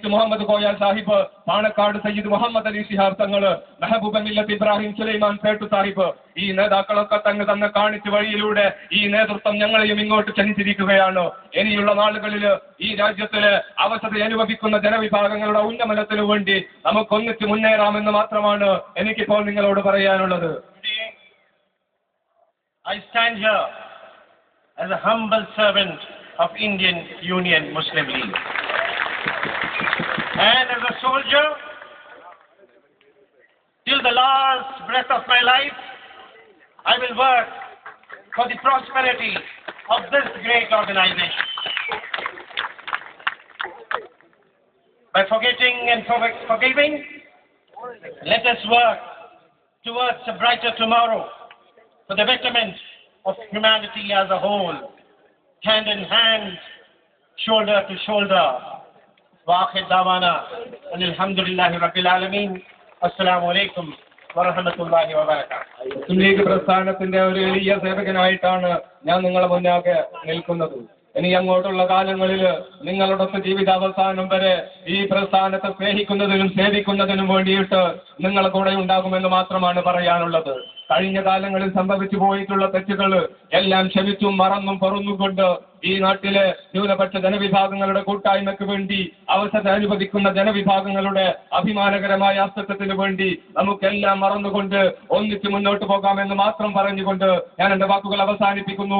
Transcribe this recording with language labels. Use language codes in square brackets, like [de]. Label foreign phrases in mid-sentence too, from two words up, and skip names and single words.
[ml] മുഹമ്മദ് കോയ സാഹിബ്, പാണക്കാട് സയ്യിദ് മുഹമ്മദ് അലി ശിഹാബ് തങ്ങള്, മെഹബൂബ മില്ലത്ത് ഇബ്രാഹിം സുലൈമാൻ സേട്ടു സാഹിബ്, ഈ നേതാക്കളൊക്കെ തന്നെ കാണിച്ച വഴിയിലൂടെ ഈ നേതൃത്വം ഞങ്ങളെയും ഇങ്ങോട്ട് ക്ഷണിച്ചിരിക്കുകയാണ്. ഇനിയുള്ള നാളുകളിൽ ഈ രാജ്യത്തില് അവസ്ഥ അനുഭവിക്കുന്ന ജനവിഭാഗങ്ങളുടെ ഉന്നമനത്തിനു വേണ്ടി നമുക്കൊന്നിച്ച് മുന്നേറാമെന്ന് മാത്രമാണ് എനിക്കിപ്പോൾ നിങ്ങളോട് പറയാനുള്ളത്. [en] I stand here as a humble servant of Indian Union Muslim League. And as a soldier, till the last breath of my life, I will work for the prosperity of this great organization. By forgetting and forgiving, let us work towards a brighter tomorrow for the betterment of humanity as a whole, hand in hand, shoulder to shoulder. [ar] وآخر دعوانا الحمد لله رب العالمين. السلام عليكم ورحمة الله وبركاته. [ml] മുസ്ലിം ലീഗ് പ്രസ്ഥാനത്തിന്റെ ഒരു വലിയ സേവകനായിട്ടാണ് ഞാൻ നിങ്ങളെ മുന്നാകെ നിൽക്കുന്നത്. ഇനി അങ്ങോട്ടുള്ള കാലങ്ങളിൽ നിങ്ങളുടെ ജീവിതാവസാനം വരെ ഈ പ്രസ്ഥാനത്തെ സ്നേഹിക്കുന്നതിനും സേവിക്കുന്നതിനും വേണ്ടിയിട്ട് നിങ്ങളെ കൂടെ ഉണ്ടാകുമെന്ന് മാത്രമാണ് പറയാനുള്ളത്. കഴിഞ്ഞ കാലങ്ങളിൽ സംഭവിച്ചു പോയിട്ടുള്ള തെറ്റുകൾ എല്ലാം ക്ഷമിച്ചും മറന്നും പൊറുന്നുകൊണ്ട് ഈ നാട്ടിലെ ന്യൂനപക്ഷ ജനവിഭാഗങ്ങളുടെ കൂട്ടായ്മയ്ക്ക് വേണ്ടി അവസരം അനുവദിക്കുന്ന ജനവിഭാഗങ്ങളുടെ അഭിമാനകരമായ അസ്തിത്വത്തിന് വേണ്ടി നമുക്കെല്ലാം മറന്നുകൊണ്ട് ഒന്നിച്ച് മുന്നോട്ട് പോകാമെന്ന് മാത്രം പറഞ്ഞുകൊണ്ട് ഞാൻ എന്റെ വാക്കുകൾ അവസാനിപ്പിക്കുന്നു.